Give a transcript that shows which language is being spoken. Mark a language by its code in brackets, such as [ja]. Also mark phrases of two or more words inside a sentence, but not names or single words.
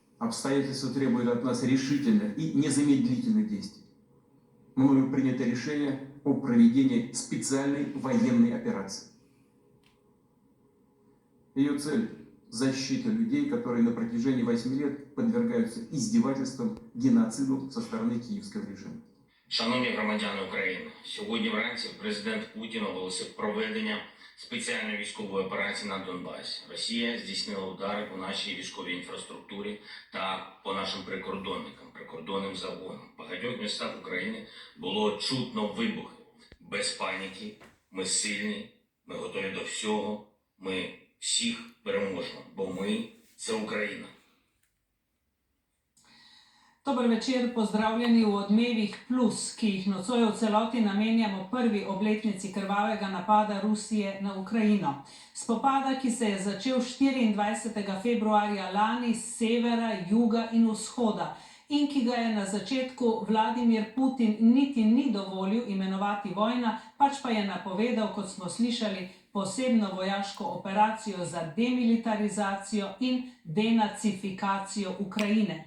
[ru] обстоятельства требуют от нас решительных и незамедлительных действий. Мною принято решение о проведении специальной военной операции. Ее цель – защита людей, которые на протяжении 8 лет подвергаются издевательствам, геноциду со стороны [uk] київського режиму. Шановні громадяни України, сьогодні вранці президент Путін оголосив проведення спеціальної військової операції на Донбасі. Росія здійснила удари по нашій військовій інфраструктурі та по нашим прикордонним загонам. В багатьох містах України було чутно вибухи. Без паніки, ми сильні, ми готові до всього, ми всіх переможемо, бо ми – це Україна. [sl] Dober večer, pozdravljeni v Odmevih Plus, ki jih nocoj v celoti namenjamo prvi obletnici krvavega napada Rusije na Ukrajino. Spopada, ki se je začel 24. februarja lani s severa, juga in vzhoda in ki ga je na začetku Vladimir Putin niti ni dovolil imenovati vojna, pač pa je napovedal, kot smo slišali, posebno vojaško operacijo za demilitarizacijo in denacifikacijo Ukrajine.